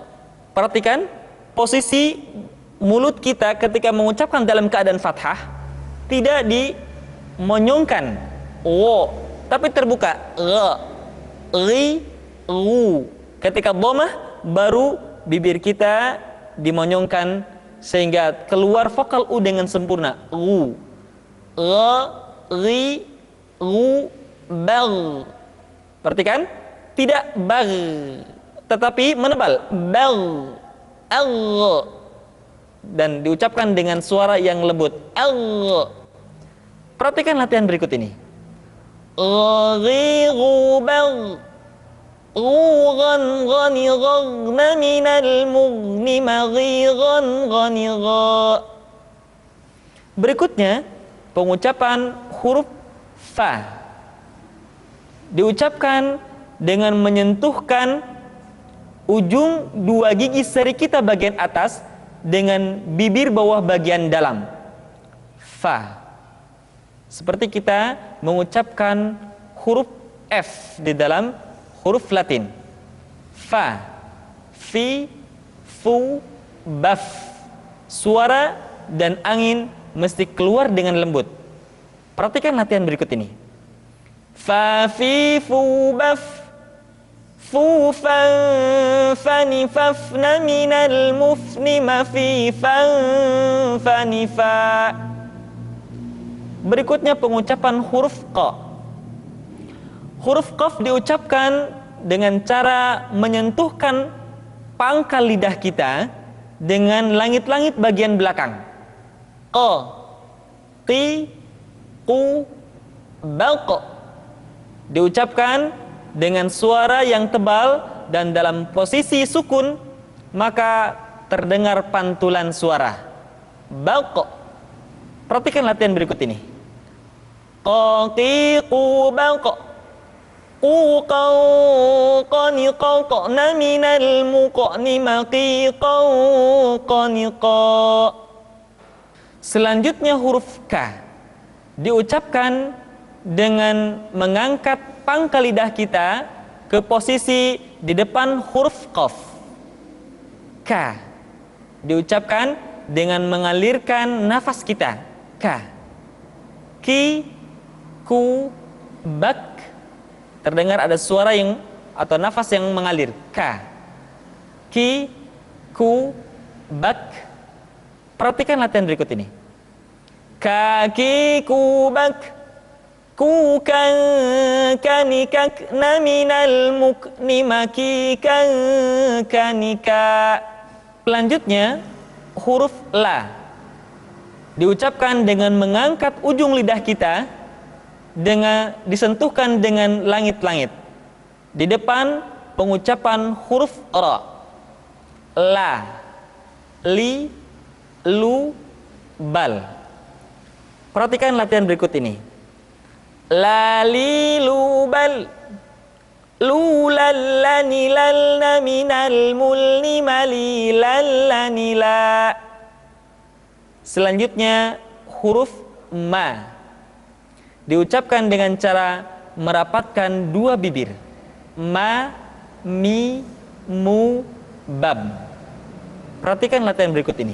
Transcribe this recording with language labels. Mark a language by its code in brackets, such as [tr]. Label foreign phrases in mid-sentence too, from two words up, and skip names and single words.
[id] Perhatikan posisi mulut kita ketika mengucapkan dalam keadaan fathah, tidak dimonyongkan, wo, tapi terbuka, ra, ri, ru. Ketika dhammah, baru bibir kita dimonyongkan sehingga keluar vokal u dengan sempurna, [ar] ru, ra, ri, ru, bal. [id] Perhatikan, tidak bal, tetapi menebal, bal, al, dan diucapkan dengan suara yang lembut, al. Perhatikan latihan berikut ini. [ar] Ri, ru, bal, rugan, gani, gagna, minal mugni, maghigan, gani, ga. [id] Berikutnya, pengucapan huruf fa. Diucapkan dengan menyentuhkan ujung dua gigi seri kita bagian atas dengan bibir bawah bagian dalam. [ar] Fa. [id] Seperti kita mengucapkan huruf F di dalam huruf Latin. [ar] Fa, fi, fu, baf. [id] Suara dan angin mesti keluar dengan lembut. Perhatikan latihan berikut ini. [ar] Fa, fi, fu, baf. Fu, fan, fani, fafna, minal mufni, mafi, fan, fani, fa. [id] Berikutnya pengucapan huruf qa. Huruf qaf diucapkan dengan cara menyentuhkan pangkal lidah kita dengan langit-langit bagian belakang. [ar] Qa, qi, qu, balq. [id] Diucapkan dengan suara yang tebal dan dalam posisi sukun, maka terdengar pantulan suara. [ar] Balq. [id] Perhatikan latihan berikut ini. [ar] Qa, qi, qu, balq. Qu, qaw, qani, qaw, qa'na, minal muqni, maqi, qaw, qani, qa. [id] Selanjutnya huruf K diucapkan dengan mengangkat pangkal lidah kita ke posisi di depan huruf qaf. K diucapkan dengan mengalirkan nafas kita. [ar] K, ki, ku, bak. [id] Terdengar ada suara yang atau nafas yang mengalir. [ar] K, ki, ku, bak. [id] Perhatikan latihan berikut ini. [ar] Kaki, ku, bak. Ku, kan, kanikak, naminal mukni, maki, kan, kanika. [id] Selanjutnya huruf la diucapkan dengan mengangkat ujung lidah kita dengan disentuhkan dengan langit-langit di depan pengucapan huruf ra. [ar] La, li, lu, bal. [id] Perhatikan latihan berikut ini. [ar] La, li, lu, bal. Lu, lallani, lalna, minal mulni, mali, lallani, la. [id] Selanjutnya huruf ma diucapkan dengan cara merapatkan dua bibir. [ar] Ma, mi, mu, bab. [id] Perhatikan latihan berikut ini.